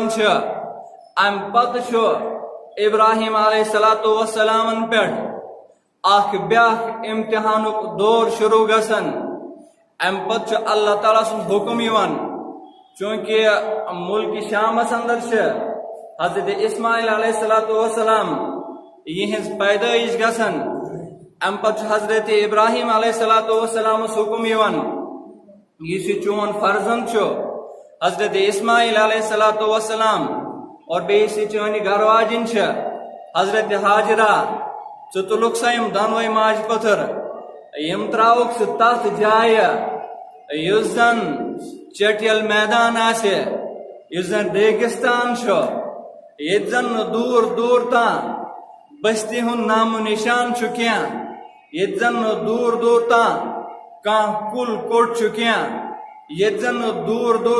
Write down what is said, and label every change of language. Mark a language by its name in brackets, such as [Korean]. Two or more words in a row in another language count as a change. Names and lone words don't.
[Kashmiri] چھِ امہِ پتہٕ چھُ ابراہیم [Arabic] علیہ الصلوۃ والسلامن [Kashmiri] پٮ۪ٹھ اکھ بیاکھ امتحانُک دور شروع گژھان امہِ پتہٕ چھُ اللہ تعالیٰ سُنٛد حُکم یِوان چوٗنٛکہِ مُلکِ شامس اندر چھِ حضرت اسماعیل [Arabic] علیہ الصلوۃ والسلام [Kashmiri] یِہنٛز پیدٲیش گژھان امہِ پتہٕ چھُ حضرت ابراہیم [Arabic] علیہ الصلوۃ والسلامس [Kashmiri] حُکم یِوان یُس یہِ چون فرزند چھُ حضرت اسماعیل [Arabic] علیہ الصلوۃ والسلام [Kashmiri] اور بیٚیہِ یُس یہِ چٲنۍ گرواجِنۍ چھِ حضرت حاجرہ ژٕ تُلُکھ سا یِم دۄنوَے ماجہِ پٔتھٕر یِم تراوُکھ ژٕ تتھ جایہِ یُس زن چٹیل میدان آسہِ یُس زن ریگستان چھُ ییٚتہِ زن نہٕ دوٗر دوٗر تام بستی ہُنٛد نامو نشان چھُ کینٛہہ ییٚتہِ زن نہٕ دوٗر دوٗر تام کانٛہہ کُل کوٚٹ چھُ کینٛہہ ییٚتہِ زن نہٕ دوٗر دوٗر